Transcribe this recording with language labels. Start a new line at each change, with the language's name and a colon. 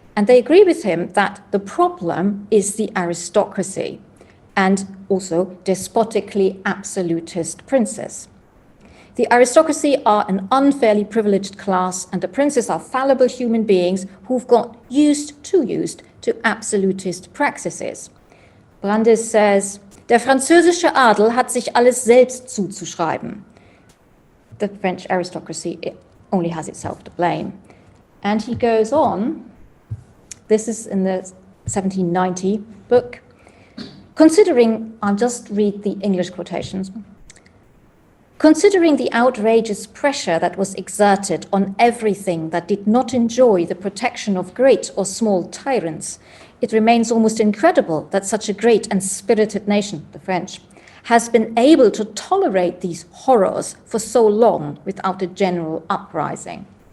English: And they agree with him that the problem is the aristocracy and also despotically absolutist princes. The aristocracy are an unfairly privileged class, and the princes are fallible human beings who've got used to absolutist practices.
German: Brandes says, der französische Adel hat sich alles selbst zuzuschreiben.
English: The French aristocracy only has itself to blame. And he goes on, this is in the 1790 book, considering, I'll just read the English quotations, considering the outrageous pressure that was exerted on everything that did not enjoy the protection of great or small tyrants, it remains almost incredible that such a great and spirited nation, the French, has been able to tolerate these horrors for so long without a general uprising.